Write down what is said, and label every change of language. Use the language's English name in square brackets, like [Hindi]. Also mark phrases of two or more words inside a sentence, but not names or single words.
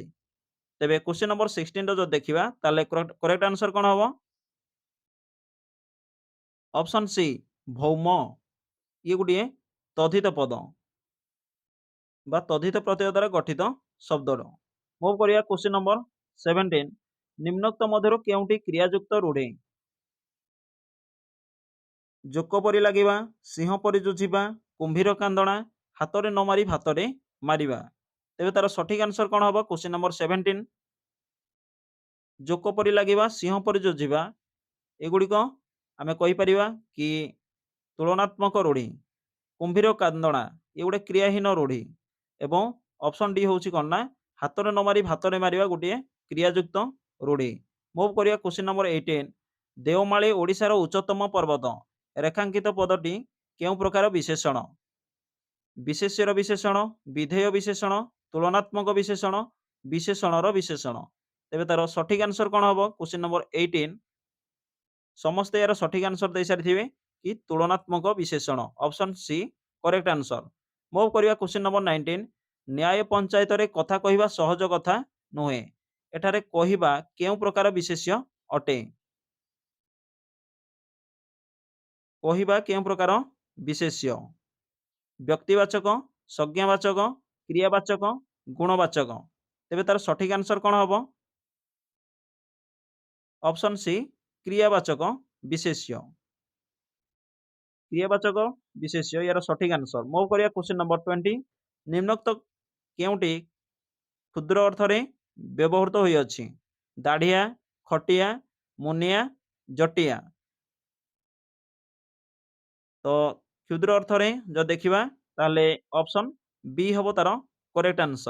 [Odia] तेबे [English] question number [Odia] 16 ରୋ ଜୋ ଦେଖିବା ତାଲେ [English] correct answer [Odia] କଣ ହବ? [English] option C भौम। [Odia] ଏ ଗୋଟେ ତଦ୍ଧିତ ପଦ ବା ତଦ୍ଧିତ ପ୍ରତ୍ୟୟ ଦ୍ୱାରା ଗଠିତ ଶବ୍ଦ। ମୁଭ୍ କରିଆ [English] question number [Odia] 17 ନିମ୍ନୋକ୍ତ ମଧ୍ୟରୁ କେଉଁଟି କ୍ରିୟାଯୁକ୍ତ ରୂଢ଼ି? ଜୋକ ପରି ଲାଗିବା, ସିଂହ ପରି ଜୁଝିବା, କୁମ୍ଭୀର କାନ୍ଦଣା, ହାତରେ ନ ମାରି ଭାତରେ ମାରିବା। ତେବେ ତାର ସଠିକ ଆନ୍ସର କଣ ହବ? [English] question number [Odia] 17 ଜୋକ ପରି ଲାଗିବା, ସିଂହ ପରି ଜୁଝିବା ଏଗୁଡ଼ିକ ଆମେ କହି ପାରିବା କି ତୁଳନାତ୍ମକ ରୂଢ଼ି। କୁମ୍ଭୀର କାନ୍ଦଣା ଏ ଗୋଟେ କ୍ରିୟାହୀନ ରୂଢ଼ି ଏବଂ [English] option D [Odia] ହେଉଛି କଣ ନା ହାତରେ ନ ମାରି ଭାତରେ ମାରିବା ଗୋଟେ କ୍ରିୟାଯୁକ୍ତ ରୂଢ଼ି। ମୁଭ୍ କରିଆ [English] question number [Odia] 18 ଦେଓମାଳି ଓଡ଼ିଶାର ଉଚ୍ଚତମ ପର୍ବତ ରେଖାଙ୍କିତ ପଦଟି କେଉଁ ପ୍ରକାର ବିଶେଷଣ? ବିଶେଷ୍ୟର ବିଶେଷଣ, ବିଧେୟ ବିଶେଷଣ, ତୁଳନାତ୍ମକ ବିଶେଷଣ, ବିଶେଷଣର ବିଶେଷଣ। ତେବେ ତାର ସଠିକ ଆନ୍ସର କଣ ହବ? [English] question number [Odia] 18 ସମସ୍ତେ ଯାର ସଠିକ ଆନ୍ସର ଦେଇ ସାରିଥିବେ କି ତୁଳନାତ୍ମକ ବିଶେଷଣ [English] option C correct answer. [Odia] ମୁଭ୍ କରିଆ [English] question number [Odia] 19 ନ୍ୟାୟ ପଞ୍ଚାୟତ ରେ କଥା କହିବା ସହଜ କଥା ନୁହେଁ ଏଠାରେ କହିବା କେଉଁ ପ୍ରକାର ବିଶେଷ୍ୟ ଅଟେ? କହିବା କେଉଁ ପ୍ରକାର ବିଶେଷ୍ୟ ବ୍ୟକ୍ତିବାଚକ, ସଂଜ୍ଞାବାଚକ, କ୍ରିୟାବାଚକ, ଗୁଣବାଚକ। ତେବେ ତାର ସଠିକ ଆନ୍ସର କଣ ହବ? [English] option C [Odia] କ୍ରିୟାବାଚକ ବିଶେଷ୍ୟ। କ୍ରିୟାବାଚକ ବିଶେଷ୍ୟ ଯାର ସଠିକ ଆନ୍ସର। ମୁଭ୍ କରିଆ [English] question number [Odia] 20 ନିମ୍ନୋକ୍ତ କେଉଁଟି କ୍ଷୁଦ୍ର ଅର୍ଥ ରେ ବ୍ୟବହୃତ ହୋଇ ଅଛି? ଦାଢ଼ିଆ, ଖଟିଆ, ମୁନିଆ, ଜଟିଆ। ତ କ୍ଷୁଦ୍ର ଅର୍ଥରେ ଜୋ ଦେଖିବା ତାଲେ [English] option B [Odia] ହବ ତାର [English] correct answer.